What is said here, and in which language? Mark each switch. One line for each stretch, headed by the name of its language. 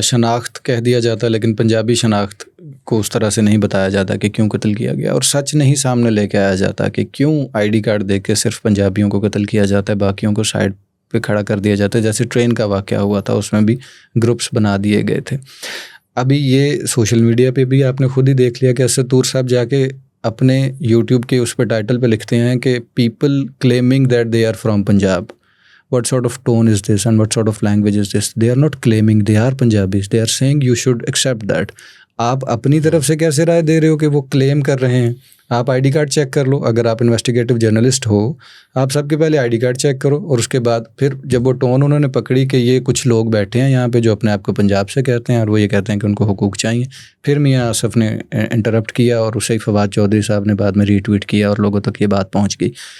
Urdu: شناخت کہہ دیا جاتا ہے لیکن پنجابی شناخت کو اس طرح سے نہیں بتایا جاتا کہ کیوں قتل کیا گیا، اور سچ نہیں سامنے لے کے آیا جاتا کہ کیوں ID کارڈ دے کے صرف پنجابیوں کو قتل کیا جاتا ہے، باقیوں کو سائڈ پہ کھڑا کر دیا جاتا ہے. جیسے ٹرین کا واقعہ ہوا تھا، اس میں بھی گروپس بنا دیے گئے تھے. ابھی یہ سوشل میڈیا پہ بھی آپ نے خود ہی دیکھ لیا کہ اسد طور صاحب جا کے اپنے یوٹیوب کے اس پہ ٹائٹل پہ لکھتے ہیں کہ
English: People claiming that they are from Punjab. What sort of tone is this and what sort of language is this? They are not claiming they are Punjabis. They are saying you should accept that.
Urdu: آپ اپنی طرف سے کیسے رائے دے رہے ہو کہ وہ کلیم کر رہے ہیں؟ آپ ID کارڈ چیک کر لو. اگر آپ انویسٹیگیٹو جرنلسٹ ہو، آپ سب کے پہلے ID کارڈ چیک کرو، اور اس کے بعد پھر جب وہ ٹون انہوں نے پکڑی کہ یہ کچھ لوگ بیٹھے ہیں یہاں پہ جو اپنے آپ کو پنجاب سے کہتے ہیں اور وہ یہ کہتے ہیں کہ ان کو حقوق چاہیے، پھر میاں آصف نے انٹرپٹ کیا اور اسے فواد چودھری صاحب نے بعد میں ری ٹویٹ کیا اور لوگوں تک یہ بات پہنچ گئی.